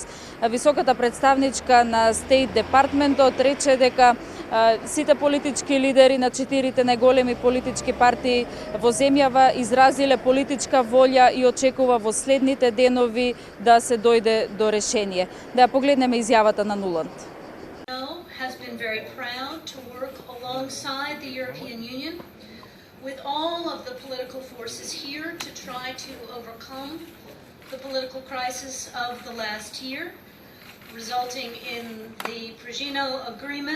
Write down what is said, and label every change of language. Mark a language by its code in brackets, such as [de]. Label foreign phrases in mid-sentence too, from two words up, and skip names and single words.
[mk] Високата представничка на Стейт Департментот рече дека сите политички лидери на четирите најголеми политички партии во земјава изразиле политичка волја и очекува во следните денови да се дојде до решение. Да ја погледнеме изјавата на Нуланд. [en] Has been very proud to work alongside the European Union with all of the political forces here to try to overcome the political crisis of the last year, resulting in the Pržino agreement.